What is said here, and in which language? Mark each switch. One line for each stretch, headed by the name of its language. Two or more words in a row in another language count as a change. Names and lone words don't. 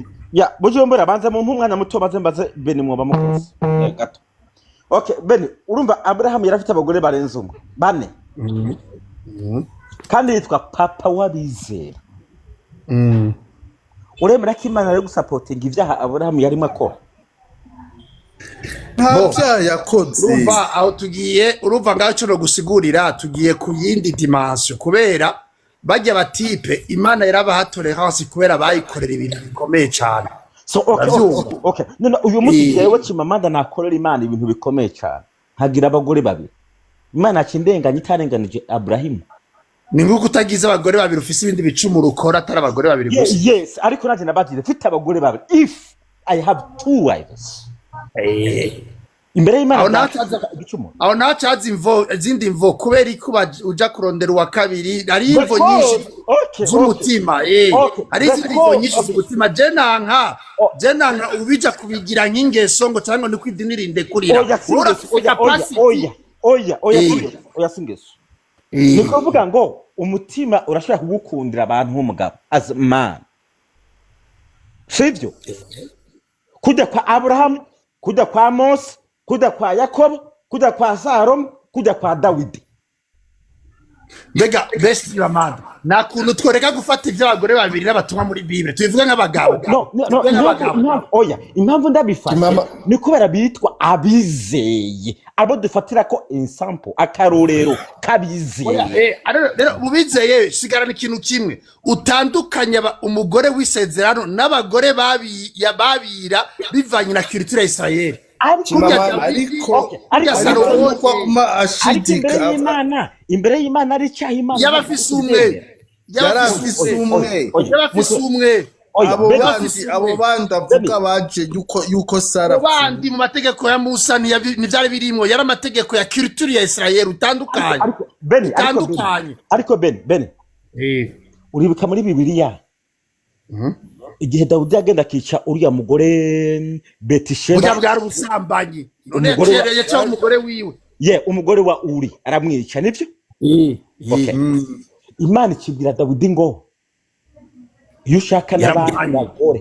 Rundi: ya Bujumbura banza mu umwana muto mbaze Beni mwoba mukoze gato okay Beni urumva Abraham yarafite abagore barenze umwe bane kandi yitwa papa wabizera uremera ko Imana ari gusapotinga ivyaha Abraham yarimo akora ntabya yakoze urumva aho tugiye urumva ngaco no gusigurira tugiye ku yindi dimension kubera bajya batipe Imana yarabahatore hasi kubera bayikorera ibintu bikomeye cyane
English: so okay
Rundi: none uyu muti yewe Chimamanda nakorera Imana ibintu bikomeye cyane hagira abagore babiri Imana akindenganya itarenganije Abraham ni nguko utagize abagore babiri ufise ibindi bicumuro ukora atari abagore babiri gusa. Yes, ariko nanje nabagire mfite abagore babiri.
English: If I have 2 wives.
Rundi: Imbere y'Imana aho nacaza izindi mvo kubera ko uja kurondera uwa kabiri ari imvo nyinshi z'umutima ari imvo nyinshi z'umutima je nanka ubija kubigira nk'ingeso ngo cyangwa ni kwidinirinde kurira oya singeso ni kuvuga ngo umutima urashaka kugukundira abantu nk'umugabo
English: as man
Rundi: sivyo kujya kwa Abraham kujya kwa Mose kujya kwa Yakobo kujya kwa Salomo kujya kwa Dawidi. Mbega best y'Imana nakuntu tworeka gufata iby'abagore babiri n'abatumwa muri Bible tubivuga nk'abagabo. Oya impamvu ndabifata ni kubera bitwa abizeye abo dufatira ko example akarorero kabizeye. Rero ubizeye sigarana ikintu kimwe utandukanye umugore w'isezerano n'abagore babira bivanye na culture ya Israel. ariko imbere y'Imana ari cyaha Imana yabafise umwe abo bandi avuga baje yuko Sara bandi mu mategeko ya Musa n'ivyari birimo yari amategeko ya culture ya Israel utandukanye ariko Ben uribuka muri Bibiliya igihe Dawudi agenda akica uriya mugore Betisheba burya bwari ubusambanyi none yaciye umugore wiwe umugore wa Uri aramwica nibyo Imana ikibwira Dawudi ngo iyo ushaka n'abandi bagore